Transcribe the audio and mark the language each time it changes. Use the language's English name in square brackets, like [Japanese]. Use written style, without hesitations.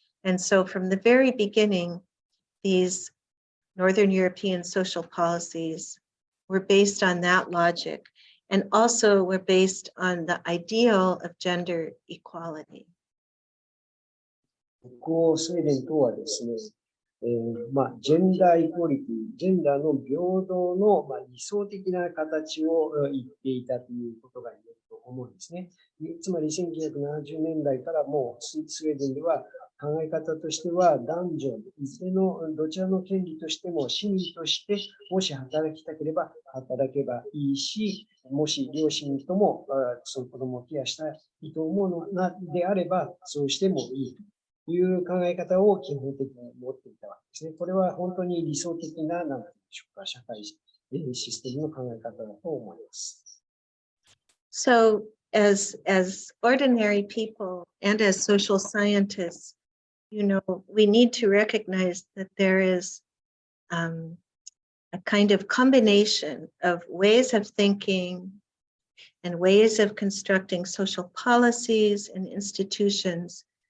[English] And so from the very beginning, these Northern European social policies were based on that logic, and also were based on the ideal of gender equality. [Japanese] ここスウェーデンとはですね、ジェンダーイコーリティ、ジェンダーの平等の理想的な形を言っていたということが言えると思うんですね。つまり1970年代からもうスウェーデンでは考え方としては、男女、いずれのどちらの権利としても、市民として、もし働きたければ働けばいいし、もし両親ともその子供をケアしたいと思うのであれば、そうしてもいいという考え方を基本的に持っていたわけですね。これは本当に理想的な、なんていうんでしょうか、社会システムの考え方だと思います。 [English] So, as ordinary people and as social scientists, we need to recognize that there is a kind of combination of ways of thinking and ways of constructing social policies and institutions.